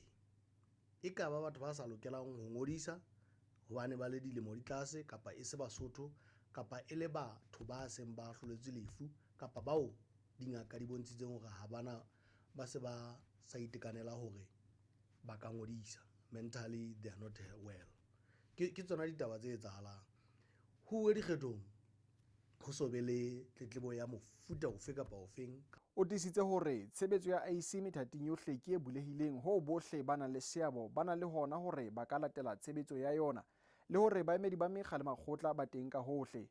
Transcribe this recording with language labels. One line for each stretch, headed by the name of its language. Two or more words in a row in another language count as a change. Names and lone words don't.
Southern Sotho: E ka ba batho ba sa lokelang ho ngodisa hobane ba le dilemo di tlase kapa e se Basotho kapa e le batho ba seng ba hloletswe lefu kapa bao dingaka di bontshitseng hore ha bana ba se ba sa itekanela hore ba ka ngodisa,
English: mentally they are not well.
Southern Sotho: Ke tsona ditaba tse etsahalang. Ho dikgethong ho so be le tletlebo ya mofuta ofe kapa ofeng. O tisitse hore tshebetso ya IC methating yohle ke e bulehileng ho bohle ba nang le seabo ba nang le hona hore ba ka latela tshebetso ya yona le hore baemedi ba mekga le makgotla ba teng ka hohle.